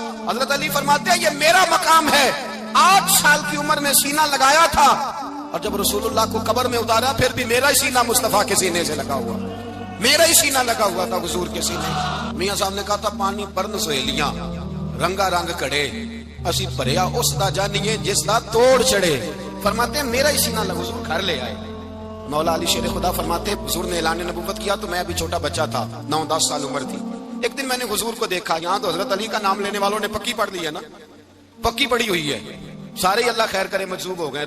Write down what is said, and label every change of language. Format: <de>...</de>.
<ur>حضرت علی فرماتے ہیں یہ میرا مقام ہے, 8 سال کی عمر میں سینہ لگایا تھا اور جب رسول اللہ کو قبر میں اتارا پھر بھی میرا ہی سینہ مصطفیٰ کے سینے سے لگا ہوا, میرا ہی سینہ لگا ہوا تھا حضور کے سینے.</ur> <pa>میاں صاحب نے کہا تھا پانی پرن سہیلیاں رنگا رنگ کڑے, اسی بھریا اس دا جانیے جس دا توڑ چڑھے.</pa> <ur>فرماتے ہیں میرا ہی سینہ لگا, حضور گھر لے آئے. مولا علی شیر خدا فرماتے حضور نے اعلان نبوت کیا تو میں ابھی چھوٹا بچہ تھا, 9-10 سال عمر تھی. ایک دن میں نے حضور کو دیکھا, یہاں تو حضرت علی کا نام لینے والوں نے پکی پڑھ لی ہے نا, پکی پڑی ہوئی ہے, سارے ہی اللہ خیر کرے مجذوب ہو گئے.</ur>